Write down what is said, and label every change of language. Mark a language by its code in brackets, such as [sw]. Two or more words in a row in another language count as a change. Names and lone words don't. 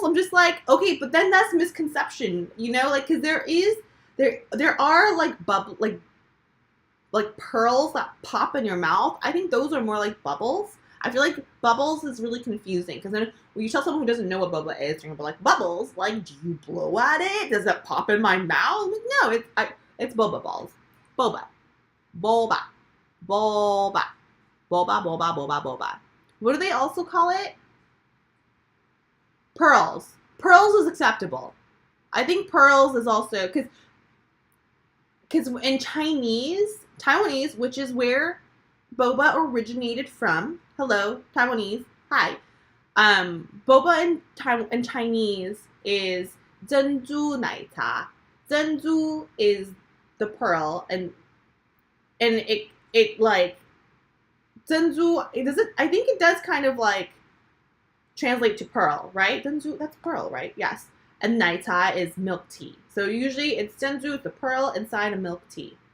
[en] I'm just like, okay, but then that's misconception, you know, like, because there are like like pearls that pop in your mouth. I think those are more like bubbles. I feel like bubbles is really confusing because then when you tell someone who doesn't know what boba is, they're gonna be like, bubbles? Like, do you blow at it? Does it pop in my mouth? I'm like, no, it's boba balls. Boba. Boba. Boba. Boba, boba, boba, boba. What do they also call it? Pearls. Pearls is acceptable. I think pearls is also, because in Taiwanese, which is where boba originated from. Hello, Taiwanese. Hi. Boba in Chinese is [zh] 珍珠奶茶. [en] 珍珠 is the pearl, and it like 珍珠. I think it does kind of like translate to pearl, right? 珍珠, that's pearl, right? Yes. And 奶茶 is milk tea. So usually it's 珍珠, the pearl inside a milk tea.